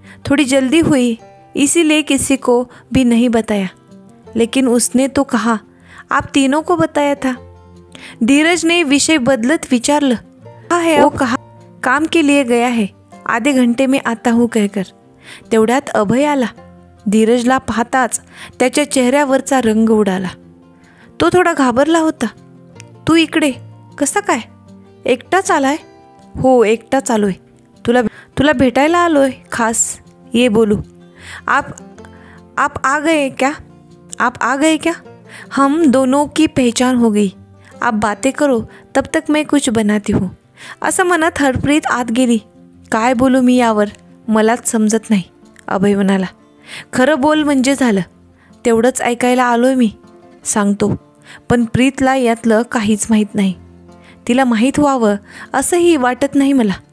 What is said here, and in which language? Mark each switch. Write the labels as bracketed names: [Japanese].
[Hindi] थोड़ी जल्दी हुई इसीलिए किसी को भी नहीं बताया, लेकिन उसने तो कहा आप तीनों को बताया था। धीरज ने विषय [Marathi] बदलत विचारलं, [Hindi] कहा है? वो कहा काम के लिए गया है, आधे घंटे में आता हूँ कहकर। [Marathi] तेवढ्यात अभय आला. धीरजला पाहताच त्याच्या चेहऱ्यावरचा रंग उडाला. तो थोडा घाबरला होता. तू इकडे कसा काय? एकटाच आलाय? हो, एकटाच आलोय. तुला भेटायला आलोय खास. ये बोलू. [Hindi] आप आ गए क्या? [Marathi] आप आ गए क्या? [Hindi] हम दोनों की पहचान हो गई. आप बातें करो, तब तक मैं कुछ बनाती हूँ. [Marathi] असं म्हणत हरप्रीत आत गेली. काय बोलू मी यावर मलाच समजत नाही, अभय म्हणाला. खरं बोल म्हणजे झालं. तेवढंच ऐकायला आलोय मी, सांगतो. पण प्रीतला यातलं काहीच माहीत नाही. तिला माहीत व्हावं असंही वाटत नाही मला.